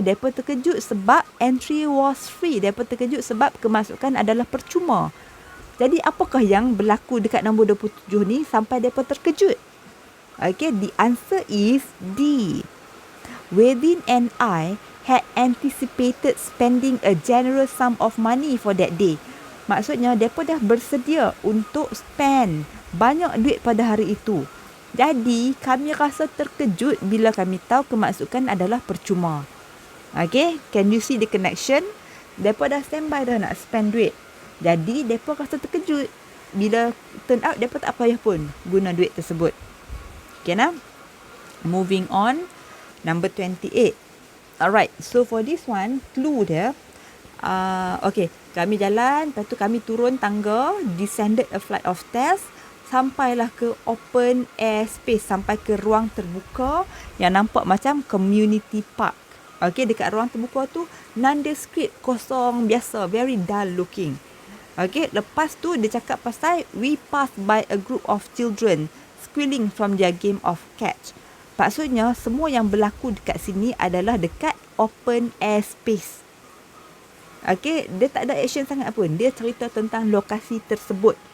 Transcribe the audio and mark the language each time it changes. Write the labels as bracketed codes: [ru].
[ms] Mereka terkejut sebab [en] entry was free. [ms] Mereka terkejut sebab kemasukan adalah percuma. Jadi apakah yang berlaku dekat nombor 27 ni sampai mereka terkejut? [en] Okay, the answer is D. Within and I had anticipated spending a generous sum of money for that day. [ms] Maksudnya, mereka dah bersedia untuk spend banyak duit pada hari itu. Jadi, kami rasa terkejut bila kami tahu kemasukan adalah percuma. [en] Okay, can you see the connection? [ms] Mereka dah standby dah nak spend duit. Jadi, mereka rasa terkejut bila turn out mereka tak payah pun guna duit tersebut. [en] Okay, now moving on, number 28. [ms] Alright, so for this one, clue dia, okay, kami jalan, lepas tu kami turun tangga, [en] descended a flight of stairs, [ms] sampailah ke [en] open air space, [ms] sampai ke ruang terbuka yang nampak macam community park. Okay, dekat ruang terbuka tu nondescript, kosong biasa, [en] very dull looking. Okay, [ms] lepas tu dia cakap pasal [en] we passed by a group of children squealing from their game of catch. [ms] Maksudnya semua yang berlaku dekat sini adalah dekat open air space. Okay, dia tak ada action sangat pun. Dia cerita tentang lokasi tersebut.